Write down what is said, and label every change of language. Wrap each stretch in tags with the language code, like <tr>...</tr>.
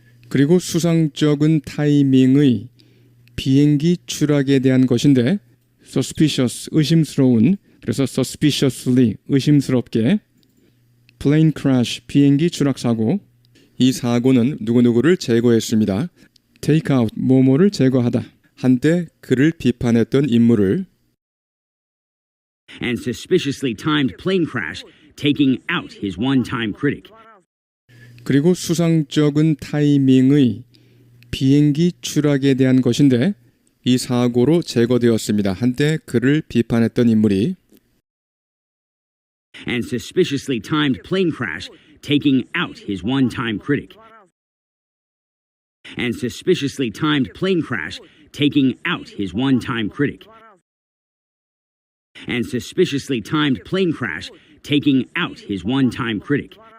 <ko>그리고 수상쩍은 타이밍의 비행기 추락에 대한 것인데 suspicious, 의심스러운, 그래서 suspiciously, 의심스럽게 plane crash, 비행기 추락 사고. 이 사고는 누구누구를 제거했습니다. take out, 뭐뭐를 제거하다. 한때 그를 비판했던 인물을</ko> <en>And suspiciously timed plane crash, taking out his one-time critic.</en> <ko>그리고 수상쩍은 타이밍의 비행기 추락에 대한 것인데 이 사고로 제거되었습니다. 한때 그를 비판했던 인물이</ko> <en>And suspiciously timed plane crash, taking out his one-time critic. And suspiciously timed plane crash, taking out his one-time critic. And suspiciously timed plane crash, taking out his one-time critic.</en>